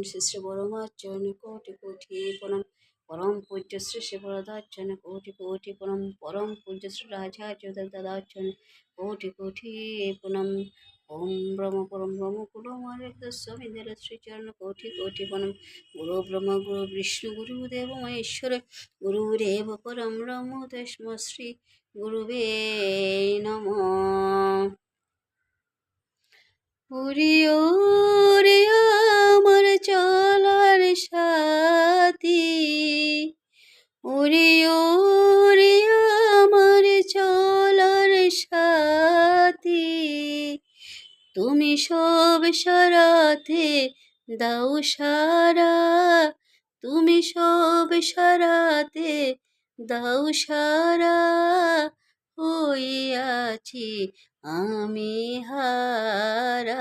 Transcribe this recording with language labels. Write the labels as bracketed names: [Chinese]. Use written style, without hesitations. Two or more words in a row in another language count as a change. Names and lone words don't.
[Sanskrit] श्री श्री परमाचार्य कोटि कोटि प्रणाम परम पूज्य श्री श्री वरदाचार्य कोटि कोटि प्रणाम परम पूज्य श्री राजाचार्य दादाचार्य कोटि कोटि प्रणाम ओम ब्रह्म परम ब्रह्म कुलमारे स्वामी देव श्री चरण कोटि कोटि प्रणाम गुरु ब्रह्म गुरु विष्णु गुरुदेव महेश्वर गुरुदेव परम ब्रह्म तस्मै श्री गुरुवे नमः। [Bangla] ওরে ওরে আমার চলার সাথী, ওরে ওরে আমার চলার সাথী, তুমি সব সারাতে দাও সারা, তুমি সব সারাতে দাও সারা, হইয়াছি আমি হারা।